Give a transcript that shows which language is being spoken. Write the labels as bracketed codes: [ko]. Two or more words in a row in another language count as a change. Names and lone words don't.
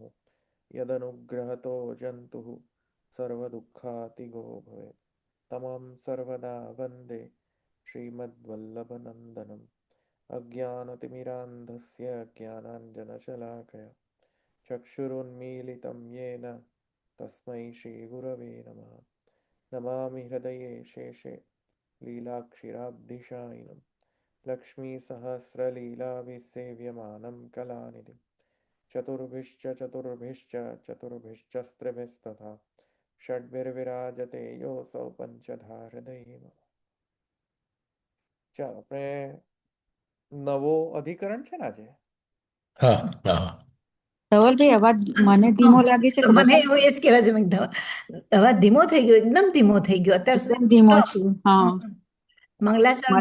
[sa] यदनुग्रहतो जन्तुः सर्वदुःखातिगो भवेत् तमं सर्वदा वन्दे श्रीमद्वल्लभनन्दनम् अज्ञानतिमिरान्धस्य ज्ञानाञ्जनशलाकया चक्षुरुन्मीलितं येन तस्मै श्रीगुरवे नमः नमामि हृदये शेषे लीलाक्षिराब्धिशायिनं लक्ष्मीसहस्रलीलाभिसेव्यमानं कलानिधिं चतुर्भिश्च षड्भिर्विराजते योऽसौ पञ्चधा हृदये मम। [gu] ચાલો આપણે નવો અધિકરણ છે ને આજે. હા હા ધવલભાઈ અવાજ મને ધીમો લાગે છે કે મને એવું એ જ કહેવા છે અવાજ ધીમો થઈ ગયો, એકદમ ધીમો થઈ ગયો અત્યારે એકદમ ધીમો છે? હા, મંગલાચરણ